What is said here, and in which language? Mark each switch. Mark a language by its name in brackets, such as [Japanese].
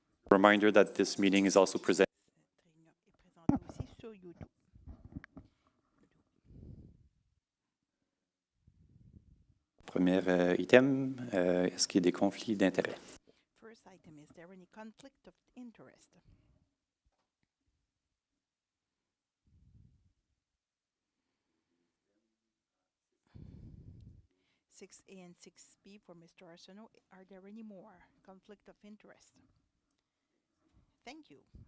[English] Reminder that this meeting is also presented. [French] Cette réunion est présentée aussi sur YouTube. Premier item, est-ce qu'il y a des conflits d'intérêts? [English] First item, is there any conflict of interest? Six A and 6B for Mr. Arsenault. Are there any more conflict of interest? Thank you.